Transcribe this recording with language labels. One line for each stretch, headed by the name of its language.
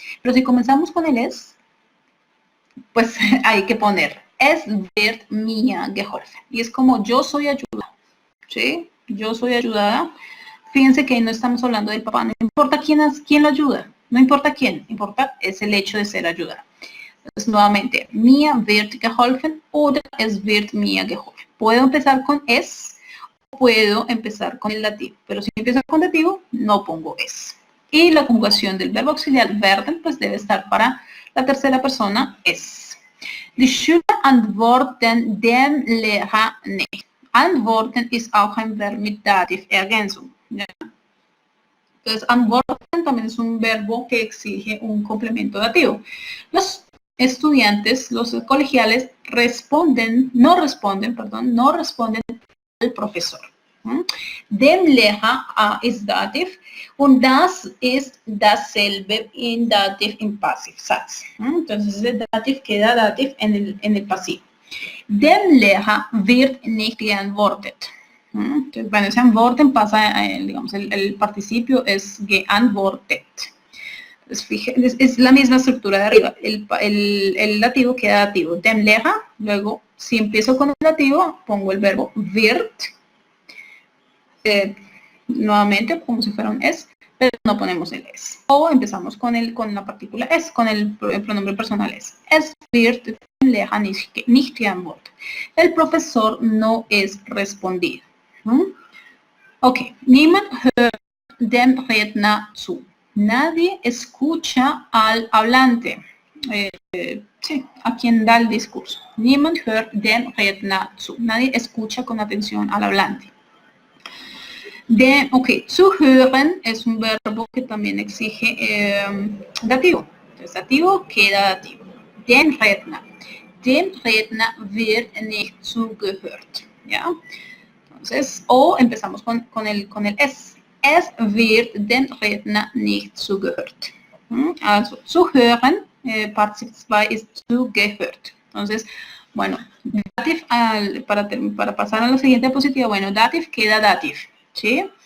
Spanish: Pero si comenzamos con el es, pues hay que poner
German: es wird mir geholfen.
Spanish: Y es como yo soy ayudada, ¿sí? Yo soy ayudada. Fíjense que no estamos hablando del papá, no importa quién lo ayuda, no importa quién, importa es el hecho de ser ayudada. Entonces, nuevamente,
German: mir wird geholfen oder es wird mir geholfen.
Spanish: Puedo empezar con es, puedo empezar con el dativo, pero si empiezo con dativo, no pongo es. Y la conjugación del verbo auxiliar werden, pues debe estar para la tercera persona, es.
German: Die Schüler antworten dem Lehrer nicht. Antworten ist auch ein Verb mit Dativergänzung.
Spanish: ¿Ya? Entonces, antworten también es un verbo que exige un complemento dativo. Los estudiantes, los colegiales, no responden al profesor.
German: Dem Lehrer ist Dativ und das ist dasselbe in Dativ im Passivsatz.
Spanish: Entonces el Dativ queda Dativ en el pasivo.
German: Dem Lehrer wird nicht geantwortet.
Spanish: Entonces, bueno, ese antworten pasa, digamos, el participio es geantwortet. Pues fíjense, es la misma estructura de arriba. El dativo queda dativo.
German: Dem Lehrer.
Spanish: Luego, si empiezo con el dativo, pongo el verbo wird. Nuevamente, como si fuera un es, pero no ponemos el es. O empezamos con la partícula es, con el pronombre personal es.
German: Es wird dem Lehrer nicht geantwortet.
Spanish: El profesor no es respondido.
German: Ok, niemand hört dem Redner zu.
Spanish: Nadie escucha al hablante, sí, a quien da el discurso.
German: Niemand hört dem Redner zu.
Spanish: Nadie escucha con atención al hablante. Ok, zuhören es un verbo que también exige dativo. Entonces, dativo queda dativo.
German: Dem Redner wird nicht zugehört.
Spanish: ¿Ya? Entonces, o empezamos con el es.
German: Es wird dem Redner nicht zugehört. Also, zuhören, Partizip 2 ist zugehört.
Spanish: Entonces, bueno, dativ, para pasar a la siguiente diapositiva, bueno, dativ queda dativ. ¿Sí?